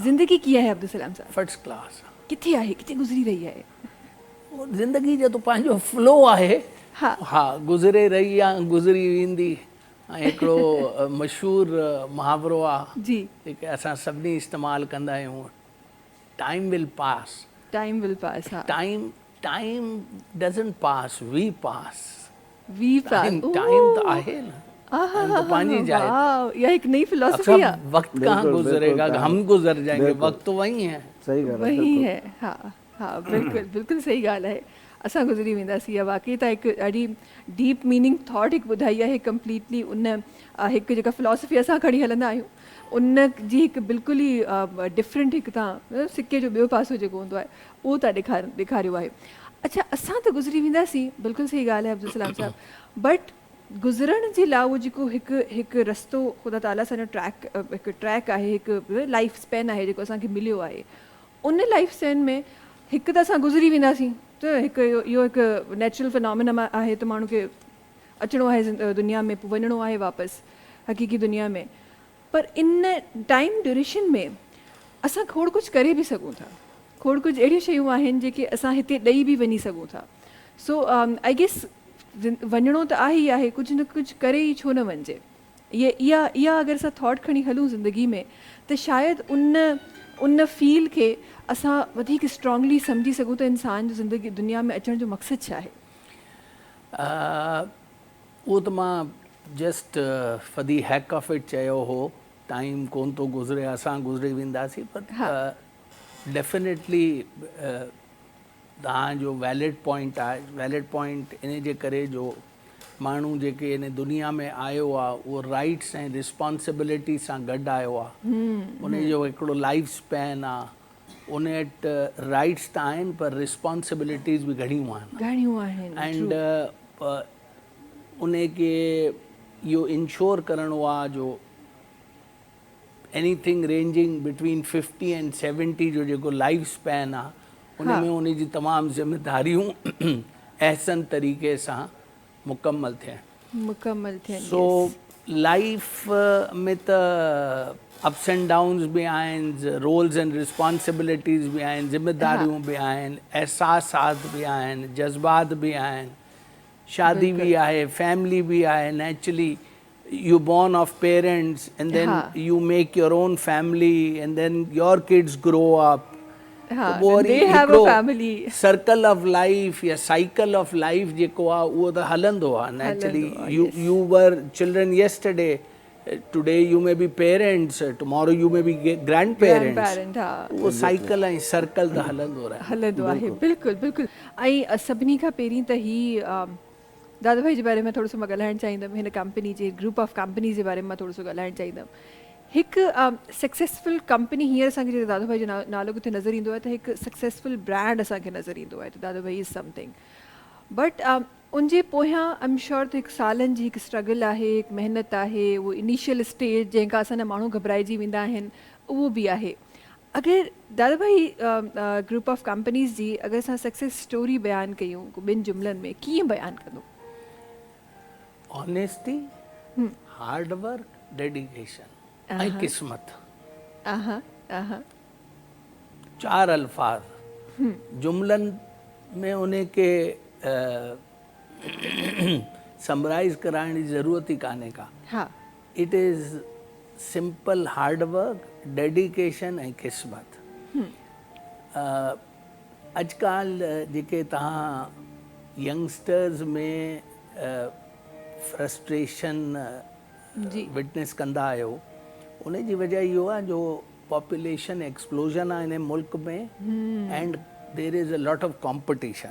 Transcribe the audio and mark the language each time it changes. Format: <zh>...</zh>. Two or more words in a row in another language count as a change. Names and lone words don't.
<sd>ज़िंदगी कीअं आहे अब्दुल सलाम साहब?</sd> <en>first class.</en> <sd>किथे आहे? किथे गुज़री रही आहे? ज़िंदगी जो तो पंहिंजो फ्लो आहे। हा हा, गुज़रे रही आहे, गुज़री वेंदी। ऐं हिकिड़ो मशहूरु मुहावरो आहे जी, जेके असां सभिनी इस्तेमालु कंदा आहियूं,</sd> <en>time will pass. time will pass. हा, time doesn't pass, we pass. we pass.</en> <sd>टाइम त आहे न, टाइम तो पंहिंजी जाए ते।</sd> <hi>वाह, यह एक नई फिलॉसफी है। अब वक्त कहाँ गुजरेगा, हम गुजर जाएंगे, वक्त तो वही है।</hi> <sd>सही ॻाल्हि आहे,</sd> <hi>वही</hi> <sd>बिल्कुलु।</sd> <hi>है। हाँ हाँ,</hi> <sd>बिल्कुल बिल्कुल सही ॻाल्हि आहे। असां गुज़री वेंदासीं। या वाकई त हिकु ॾाढी</sd> <en>deep meaning thought</en> <sd>हिकु ॿुधाई आहे कंप्लीटली। उन हिकु जेका फिलॉसफी असां खणी हलंदा आहियूं उन जी हिकु बिल्कुलु ई डिफरेंट हिकु तव्हां सिके जो ॿियो पासो जेको हूंदो आहे उहो तव्हां ॾेखारियो आहे। अच्छा, असां त गुज़री वेंदासीं, बिल्कुलु सही ॻाल्हि आहे अब्दुल सलाम साहब। बट गुज़रण जे लाइ उहो जेको हिकु रस्तो ख़ुदा ताला सां हिकु ट्रैक आहे, हिकु</sd> <en>life span</en> <sd>आहे जेको असांखे मिलियो आहे। उन</sd> <en>life span</en> <sd>में हिकु त असां गुज़री वेंदासीं, त हिकु इहो हिकु</sd> <en>natural phenomena</en> <sd>आहे त माण्हू खे अचिणो आहे दुनिया में, पोइ वञिणो आहे वापसि हक़ीक़ी दुनिया में। पर इन टाइम ड्यूरेशन में असां खोड़ कुझु करे बि सघूं था। खोड़ कुझु अहिड़ियूं शयूं आहिनि जेके असां हिते ॾेई बि वञी सघूं था।</sd> <en>so I guess</en> <sd>वञिणो त आहे ई आहे, कुझु न कुझु करे ई छो न वञिजे। इहा अगरि असां थॉट खणी हलूं ज़िंदगी में त शायदि उन फील खे असां वधीक स्ट्रॉन्गली सम्झी सघूं त इंसान जो ज़िंदगी दुनिया में अचण जो मक़सदु छा आहे। उहो त मां</sd> <en>just for the heck of it</en> <sd>चयो हो, टाइम कोन थो गुज़रे, असां गुज़री वेंदासीं। पर डेफिनेटली तव्हांजो</sd> <en>valid point</en> <sd>आहे।</sd> <en>valid point</en> <sd>इन जे करे जो माण्हू जेके इन दुनिया में आयो आहे उहो राइट्स ऐं रिस्पॉन्सिबिलिटी सां गॾु आयो आहे। उन जो हिकिड़ो लाइफ स्पैन आहे। उन वटि राइट्स त आहिनि पर रिस्पॉन्सिबिलिटीज़ बि घणियूं आहिनि। एंड उन खे इहो इंश्योर करिणो आहे जो</sd> <en>anything ranging between 50 and 70</en> <sd>जो जेको लाइफ स्पैन आहे उन में उन जी तमामु ज़िम्मेदारियूं अहसन तरीक़े सां मुकमल थियनि। सो लाइफ में त</sd> <en>ups and downs</en> <sd>बि आहिनि,</sd> <en>roles and responsibilities</en> <sd>बि आहिनि, ज़िम्मेदारियूं बि आहिनि, एहसासात बि आहिनि, जज़्बात बि आहिनि, शादी भी आहे, फैमिली भी आहे।</sd> <en>नेचुरली you born of parents and then you make your own family and then your kids grow up. They have a family. Circle of life</en> <sd>या</sd> <en>cycle of life</en> <sd>जेको आहे उहो त हलंदो आहे।</sd> <en>Naturally you were children yesterday, today you may be parents, tomorrow you may be grandparents.</en> <sd>वो साइकिल ऐं सर्कल त हलंदो आहे। बिल्कुलु बिल्कुलु। ऐं सभिनी खां पहिरीं त ही दादा भाई जे बारे में थोरो सो मां ॻाल्हाइणु चाहींदमि। हिन कंपनी जे</sd> <en>group of companies</en> <sd>जे बारे में मां थोरो सो ॻाल्हाइणु चाहींदमि। हिकु</sd> <en>successful company</en> <sd>हींअर असांखे जेको दादा भाई जो नालो किथे नज़र ईंदो आहे त हिकु</sd> <en>successful brand</en> <sd>असांखे नज़र ईंदो आहे त दादा भाई</sd> <en>is something.</en> <sd>बट उनजे पोयां</sd> <en>I am sure</en> <sd>त हिकु सालनि जी हिकु स्ट्रगल आहे, हिकु महिनत आहे, उहो</sd> <en>initial stage</en> <sd>जंहिंखां असांजा माण्हू घबराइजी वेंदा आहिनि उहो बि आहे। अगरि दादा भाई</sd> <en>group of companies</en> <sd>जी अगरि असां</sd> <en>success story</en> <sd>बयानु कयूं ॿिनि जुमलनि में, कीअं बयानु कंदो?</sd> <en>honesty, hard work, dedication</en> <sd>ऐं क़िस्मत। 4 अल्फाज जुमलनि में उन खे समराइज़ कराइण जी ज़रूरत ई कान्हे का।</sd> <en>it is simple hard work, dedication</en> <sd>ऐं क़िस्मत। अॼुकल्ह जेके तव्हां यंगस्टर्स में फ्रस्ट्रेशन विटनेस कंदा आहियो उन जी वजह इहो आहे जो</sd> <en>population explosion</en> <sd>आहे इन मुल्क में</sd> <en>and there is a lot of competition.</en>